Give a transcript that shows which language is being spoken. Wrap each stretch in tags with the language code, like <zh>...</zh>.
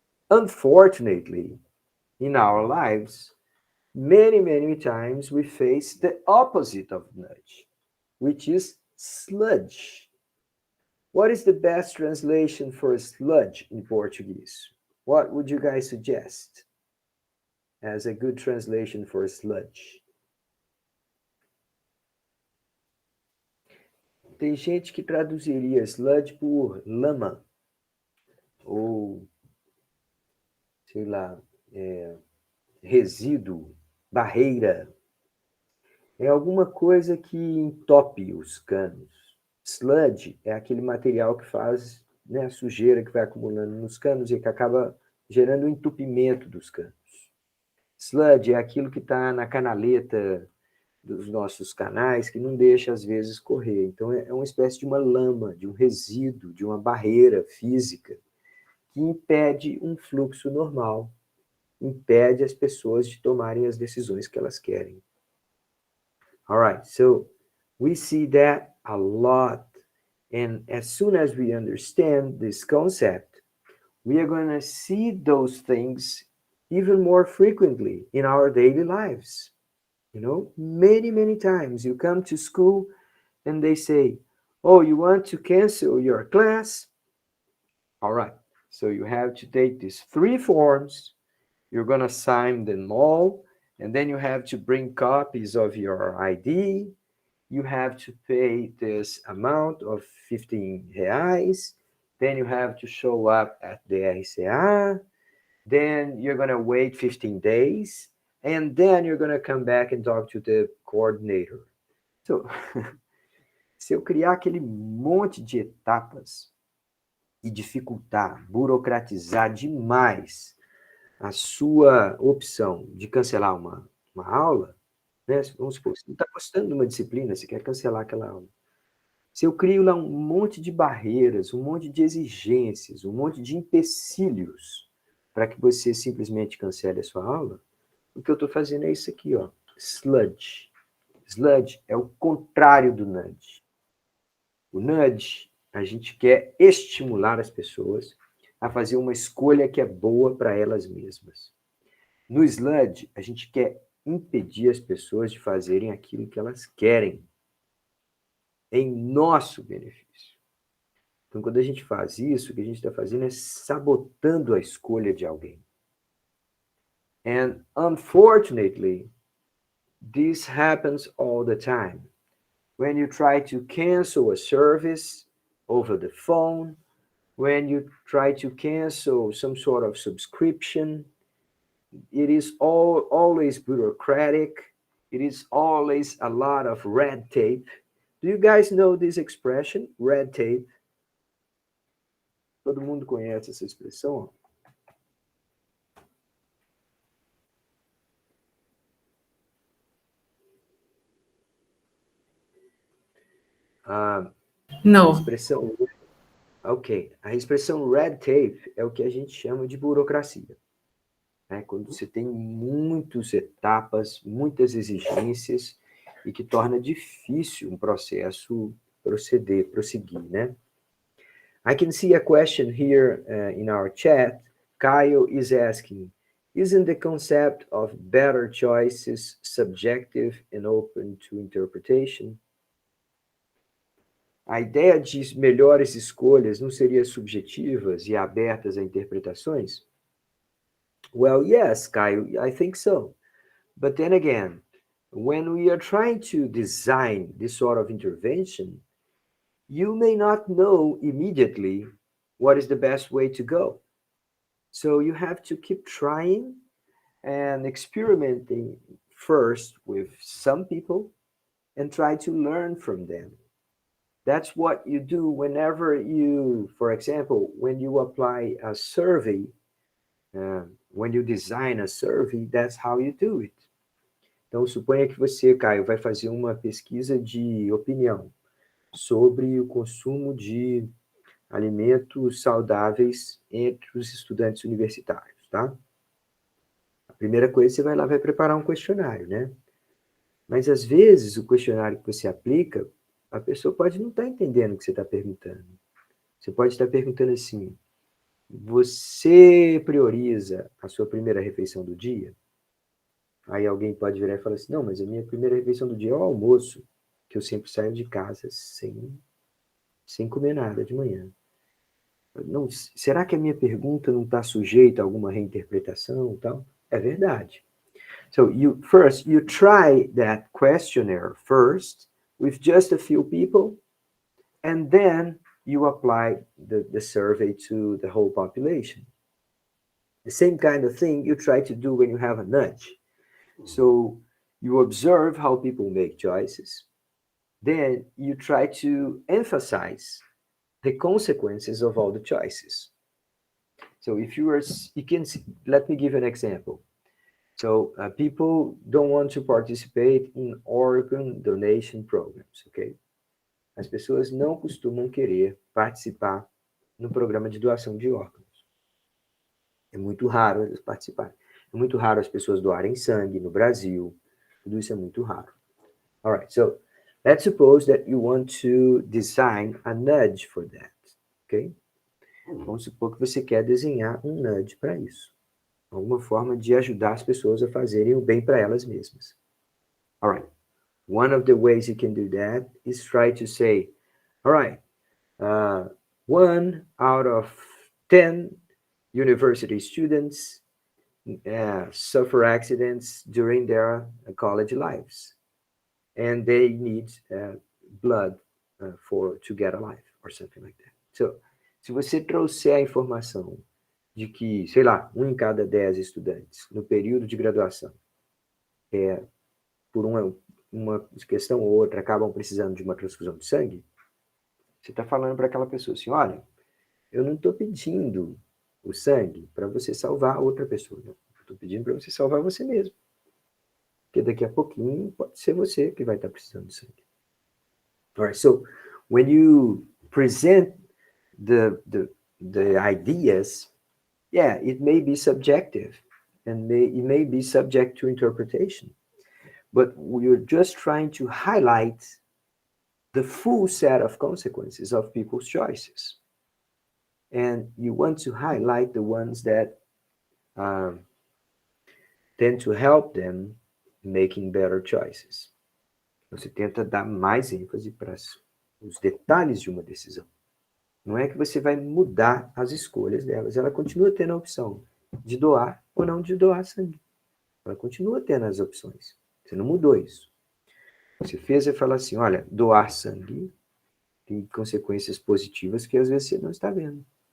<en>Unfortunately, in our lives, many times we face the opposite of nudge, which is sludge. What is the best translation for sludge in Portuguese? What would you guys suggest as a good translation for sludge?</en> <pt>Tem gente que traduziria sludge por lama, ou sei lá, resíduo, barreira. É alguma coisa que entope os canos. Sludge é aquele material que faz, né, a sujeira que vai acumulando nos canos e que acaba gerando o entupimento dos canos. Sludge é aquilo que está na canaleta dos nossos canais, que não deixa, às vezes, correr. Então, é uma espécie de uma lama, de um resíduo, de uma barreira física que impede um fluxo normal, impede as pessoas de tomarem as decisões que elas querem.</pt> <en>All right, so we see that a lot. And as soon as we understand this concept, we are going to see those things even more frequently in our daily lives. You know, many times you come to school and they say, oh, you want to cancel your class? All right, so you have to take these 3 forms. You're going to sign them all, and then you have to bring copies of your ID. You have to pay this amount of 15 reais. Then you have to show up at the RCA. Then you're going to wait 15 days. And then you're going to come back and talk to the coordinator.</en> <pt>So, se eu criar aquele monte de etapas e dificultar, burocratizar demais a sua opção de cancelar uma aula, né? Vamos supor, você não está gostando de uma disciplina, você quer cancelar aquela aula. Se eu crio lá um monte de barreiras, um monte de exigências, um monte de empecilhos para que você simplesmente cancele a sua aula, o que eu estou fazendo é isso aqui, ó, sludge. Sludge é o contrário do nudge. O nudge, a gente quer estimular as pessoas a fazer uma escolha que é boa para elas mesmas. No sludge, a gente quer impedir as pessoas de fazerem aquilo que elas querem, em nosso benefício. Então, quando a gente faz isso, o que a gente está fazendo é sabotando a escolha de alguém.</pt> <en>And unfortunately, this happens all the time. When you try to cancel a service over the phone, when you try to cancel some sort of subscription, it is always bureaucratic. It is always a lot of red tape. Do you guys know this expression, red tape?</en> <pt>Todo mundo conhece essa expressão? A</pt> <en>No.</en> <pt>expressão, ok, a expressão red tape é o que a gente chama de burocracia. Né? Quando você tem muitas etapas, muitas exigências e que torna difícil um processo prosseguir, né?</pt> <en>I can see a question here in our chat. Kyle is asking, isn't the concept of better choices subjective and open to interpretation?</en> <pt>A ideia de melhores escolhas não seria subjetivas e abertas a interpretações?</pt> <en>Well, yes, Kyle, I think so. But then again, when we are trying to design this sort of intervention, you may not know immediately what is the best way to go. So you have to keep trying and experimenting first with some people and try to learn from them. That's what you do whenever you, for example, when you apply a survey, when you design a survey, that's how you do it.</en> <pt>Então, suponha que você, Caio, vai fazer uma pesquisa de opinião sobre o consumo de alimentos saudáveis entre os estudantes universitários, tá? A primeira coisa, você vai lá, vai preparar um questionário, né? Mas, às vezes, o questionário que você aplica, a pessoa pode não estar entendendo o que você está perguntando. Você pode estar perguntando assim, você prioriza a sua primeira refeição do dia? Aí alguém pode virar e falar assim, não, mas a minha primeira refeição do dia é o almoço, que eu sempre saio de casa sem comer nada de manhã. Não, será que a minha pergunta não está sujeita a alguma reinterpretação e tal? É verdade.</pt> <en>So you try that questionnaire first with just a few people, and then you apply the survey to the whole population. The same kind of thing you try to do when you have a nudge. So you observe how people make choices, then you try to emphasize the consequences of all the choices. So if you can let me give an example. So people don't want to participate in organ donation programs, okay?</en> <pt>As pessoas não costumam querer participar no programa de doação de órgãos. É muito raro eles participarem. É muito raro as pessoas doarem sangue no Brasil. Tudo isso é muito raro.</pt> <en>All right, so let's suppose that you want to design a nudge for that, okay?</en> <pt>Vamos supor que você quer desenhar um nudge para isso. Alguma forma de ajudar as pessoas a fazerem o bem para elas mesmas.</pt> <en>All right. One of the ways you can do that is try to say, all right, 1 out of 10 university students suffer accidents during their college lives, and they need blood to get alive, or something like that.</en> <pt>So, se você trouxer a informação de que, sei lá, 1 em cada 10 estudantes no período de graduação, por uma questão ou outra, acabam precisando de uma transfusão de sangue, você está falando para aquela pessoa assim, olha, eu não estou pedindo o sangue para você salvar outra pessoa, não. Estou pedindo para você salvar você mesmo. Porque daqui a pouquinho pode ser você que vai estar precisando de sangue.</pt> <en>All right, so when you present the ideas, yeah, it may be subjective and it may be subject to interpretation, but we're just trying to highlight the full set of consequences of people's choices. And you want to highlight the ones that tend to help them making better choices.</en> <pt>Você tenta dar mais ênfase para os detalhes de uma decisão. Não é que você vai mudar as escolhas delas. Ela continua tendo a opção de doar ou não de doar sangue. Ela continua tendo as opções. Você não mudou isso. Você fez e falou assim, olha, doar sangue tem consequências positivas que às vezes você não está vendo.</pt>